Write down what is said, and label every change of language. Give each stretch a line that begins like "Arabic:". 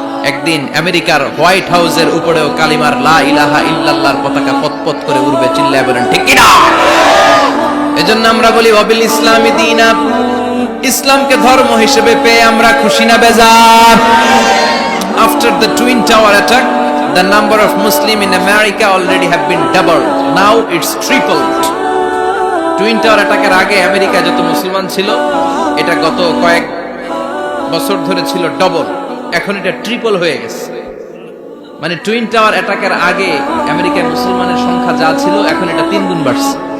Bangla: একদিন আমেরিকার হোয়াইট হাউসের উপরেও কালিমার লা ইলাহা ইল্লাল্লাহর পতাকা পতপত করে উড়বে, চিল্লায় বলেন ঠিক কিনা? এজন্য আমরা বলি
Arabic: ওয়াবিল ইসলামি দীনা,
Bangla: ইসলামকে ধর্ম হিসেবে পেয়ে আমরা খুশি না বেজার?
English: After the Twin Tower attack, the number of Muslims in America already have been doubled. Now it's tripled.
Bangla: Twin Tower attack এর আগে আমেরিকা যত মুসলমান ছিল, এটা গত কয়েক বছর ধরে ছিল ডবল, এখন এটা ট্রিপল হয়ে গেছে। মানে টুইন টাওয়ার অ্যাটাকের আগে আমেরিকার মুসলমানের সংখ্যা যা ছিল, এখন এটা 3 গুণ বাড়ছে।